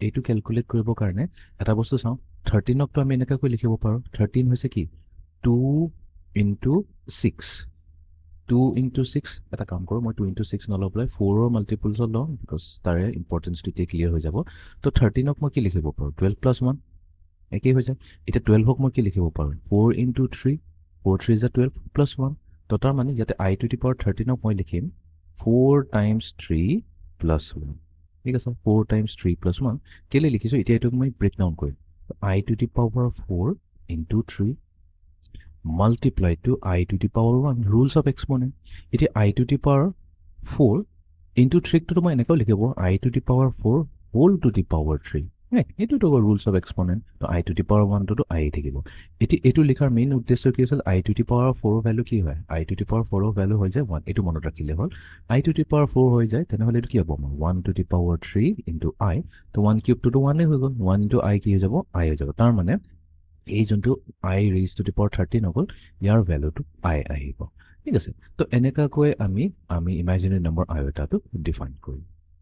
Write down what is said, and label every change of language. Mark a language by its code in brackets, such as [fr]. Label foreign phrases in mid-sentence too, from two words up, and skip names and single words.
[as] এইটো ক্যালকুলেট কৰিবৰ কাৰণে এটা বস্তু চাওঁ 13ক তো আমি এনেকৈ লিখিব পাৰো 13 হৈছে কি [en] 2 into 6 2 into 6 [as] এটা কাম কৰো মই [en] 2 into 6 [as] নলবলৈ 4 ৰ মাল্টিপলছ লওঁ বিকজ তাৰে ইম্পৰ্টেন্সটো এতিয়া ক্লিয়াৰ হৈ যাব তো 13ক মই কি লিখিব পাৰো [en] 12 plus 1 [as] একেই হৈ যায় এতিয়া 12ক মই কি লিখিব পাৰো 4 [en] into 3 4 3 is 12 plus 1 [as] তো তাৰ মানে ইয়াতে [en] i to the power 13ক [as] মই লিখিম [en] 4 times 3 plus 1 [as] ঠিক আছে [en] 4 times 3 plus 1 [as] কেলে লিখিছো এতিয়া এটোক মই [en] break down [as] কৰিম [en] i to the power 4 into 3 multiply to i to the power 1 rules of exponent এতিয়া i to the power 4 into 3 [as] to মই এনেকৈ লিখিব [en] i to the power 4 whole to the power 3 [as] এইটো তো [en] rules of exponent [as] তো [en] i to the power 1 [as] to i থাকিব এতিয়া এটো লিখাৰ মেইন উদ্দেশ্য কি আছিল [en] i to the power 4 [as] ভ্যালু কি হয় [en] i to the power 4 [as] ৰ ভ্যালু হৈ যায় 1 এটো মনত ৰাখিলে হ'ল [en] i to the power 4 [as] হৈ যায় তেনেহলে এটো কি হ'ব [en] 1 to the power 3 into i [as] তো 1 কিউব to 1 হৈ গ'ল [en] 1 into i [as] কি হৈ যাব i হৈ যাব তাৰ মানে এই যোনটো [en] i raised to the power 13 [as] হ'ল ইয়াৰ ভ্যালুটো i আহিব ঠিক আছে তো এনেকাকৈ আমি [en] imaginary number [as] iota টো ডিফাইন কৰিম